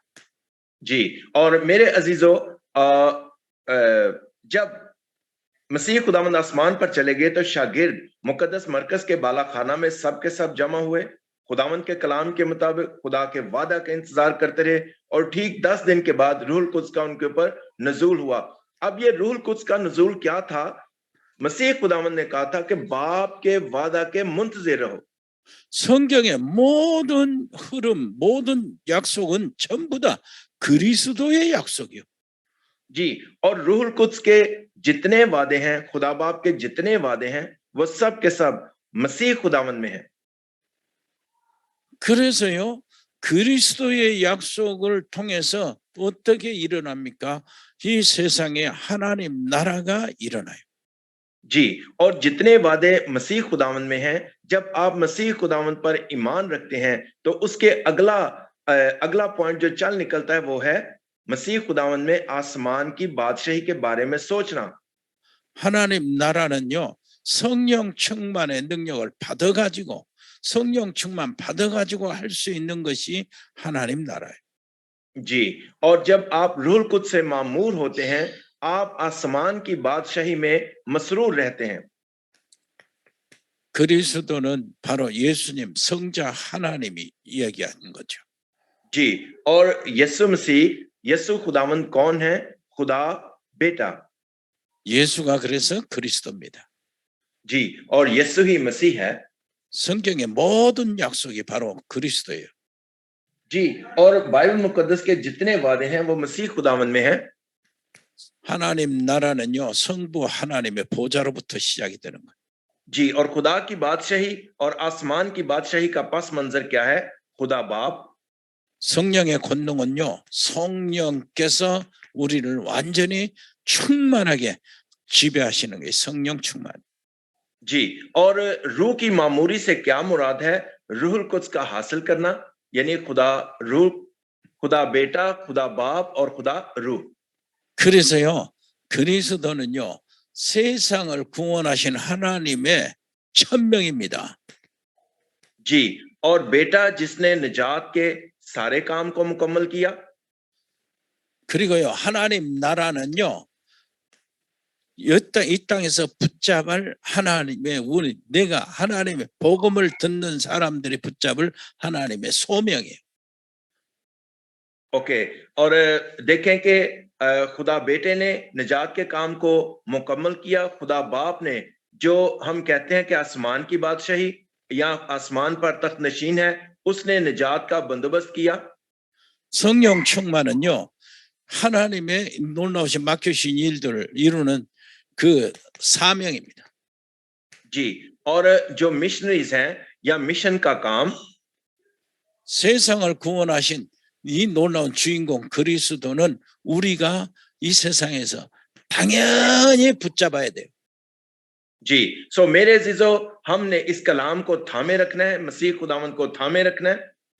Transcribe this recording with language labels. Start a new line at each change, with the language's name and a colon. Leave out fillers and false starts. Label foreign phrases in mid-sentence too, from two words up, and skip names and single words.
Urdu: جی، اور میرے عزیزوں، جب مسیح خداوند آسمان پر چلے گئے تو شاگرد مقدس مرکز کے بالا خانہ میں سب کے سب جمع ہوئے، خداوند کے کلام کے مطابق خدا کے وعدہ کا انتظار کرتے رہے، اور ٹھیک 10 دن کے بعد روح القدس کا ان کے اوپر نزول ہوا. اب یہ روح القدس کا نزول کیا تھا؟ مسیح خداوند نے کہا تھا کہ باپ کے وعدہ کے منتظر رہو.
Korean: 성경의 모든 흐름, 모든 약속은 전부 다 그리스도의 약속이요.
Urdu: جی، اور روح القدس کے جتنے وعدے ہیں، خدا باپ کے جتنے وعدے ہیں، وہ سب کے سب مسیح خداون میں ہے.
Korean: 그래서요, 그리스도의 약속을 통해서 어떻게 일어납니까? 이 세상에 하나님 나라가 일어나요.
Urdu: جی، اور جتنے وعدے مسیح خداون میں ہیں، جب آپ مسیح خداون پر ایمان رکھتے ہیں، تو اس کے اگلا پوائنٹ جو چل نکلتا ہے وہ ہے مسیح خداون میں آسمان کی بادشاہی کے بارے میں سوچنا.
Korean: 하나님 나라는요, 성령 충만의 능력을 받아가지고 성령 충만 받아가지고 할 수 있는 것이 하나님 나라예요.
Urdu: جی، اور جب آپ روح القدس سے معمور ہوتے ہیں، آپ آسمان کی بادشاہی میں مسرور رہتے ہیں.
Korean: 그리스도는 바로 예수님 성자 하나님이 이야기하는 거죠.
Urdu: جی، اور یسوع مسیح، یسوع خداون کون ہے? خدا بیٹا.
Korean: 예수가 그래서 그리스도입니다.
Urdu: جی، اور یسوع ہی مسیح ہے.
Korean: 성경의 모든 약속이 바로 그리스도예요.
Urdu: جی، اور بائبل مقدس کے جتنے وعدے ہیں وہ مسیح خداون میں ہے.
Korean: 하나님 나라는요, 성부 하나님의 보좌로부터 시작이 되는 거예요.
Urdu: جی، اور خدا کی بادشاہی اور آسمان کی بادشاہی کا پس منظر کیا ہے? خدا باپ.
Korean: 성령의 권능은요, 성령께서 우리를 완전히 충만하게 지배하시는 게 성령 충만.
Urdu: جی، اور روح کی معموری سے کیا مراد ہے? روح القدس کا حاصل کرنا، یعنی خدا روح، خدا بیٹا، خدا باپ اور خدا روح.
Korean: 그래서요, 그리스도는요, 세상을 구원하신 하나님의 천명입니다.
Urdu: جی، اور بیٹا جس نے نجات کے سارے کام کو مکمل کیا.
Korean: 그리고요, 하나님 나라는요, 이 땅에서 붙잡을 하나님의 내가 하나님의 복음을 듣는 사람들이 붙잡을 하나님의 소명이에요.
Urdu: اوکے، اور دیکھیں کہ خدا بیٹے نے نجات کے کام کو مکمل کیا. خدا باپ نے، جو ہم کہتے ہیں کہ آسمان کی بادشاہی یا آسمان پر تخت نشین ہے، اس نے نجات کا بندوبست کیا.
Korean: 성령 충만은요, 하나님의 놀라우신 맡겨주신 일들을 이루는 그 사명입니다.
Urdu: جی، اور جو مشنریز ہیں یا مشن کا کام,
Korean: 세상을 구원하신 이 놀라운 주인공 그리스도는 우리가 이 세상에서 당연히 붙잡아야 돼요.
Urdu: جی، سو میرے عزیزوں، ہم نے اس کلام کو تھامے رکھنا ہے، مسیح خداوند کو تھامے رکھنا ہے.